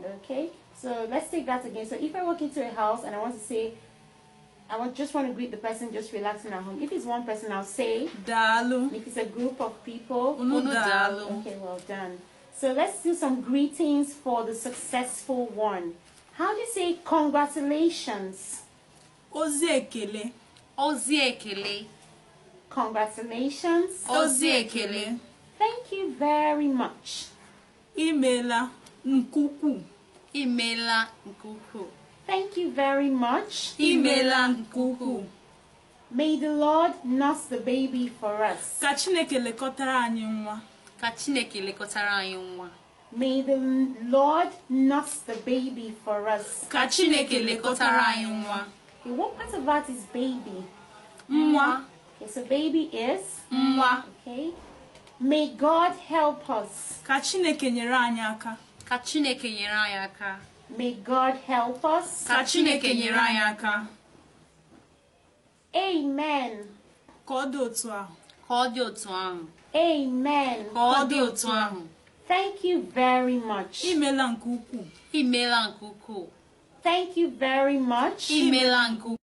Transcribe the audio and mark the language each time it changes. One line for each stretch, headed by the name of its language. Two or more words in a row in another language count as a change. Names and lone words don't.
English: Okay, so let's take that again. So if I walk into a house and I want to say, just want to greet the person just relaxing at home. If it's one person, I'll say
Igbo: Dalu.
English: if it's a group of people.
Igbo: Uno Uno Dalu. dalu.
English: Okay, well done. So let's do some greetings for the successful one. How do you say congratulations?
Igbo: Ozi ekele. Ozi ekele.
English: Congratulations.
Igbo: Ozi ekele.
English: Thank you very much.
Igbo: Imela nkuku. Imela nkuku.
English: Thank you very much.
Igbo: Imela nkuku.
English: May the Lord nurse the baby for us.
Igbo: Ka Chineke lekọtara anyị nwa. Ka Chineke lekọtara anyị nwa.
English: May the Lord nurse the baby for us.
Igbo: Ka Chineke lekọtara anyị nwa.
English: Okay, what part of that is baby?
Igbo: Nwa.
English: Okay, so baby is
Igbo: Nwa.
English: okay. May God help us.
Igbo: Ka Chineke nyere anyị aka. Ka Chineke nyere anyị aka.
English: May God help us.
Igbo: Ka Chineke nyere anyị aka.
English: Amen.
Igbo: Ka ọ dị otu ahụ. Ka ọ dị otu ahụ.
English: Amen.
Igbo: Ka ọ dị otu ahụ.
English: Thank you very much.
Igbo: Imela nke ukwuu. Imela nke ukwuu.
English: Thank you very much.
Igbo: Imela nke ukwuu.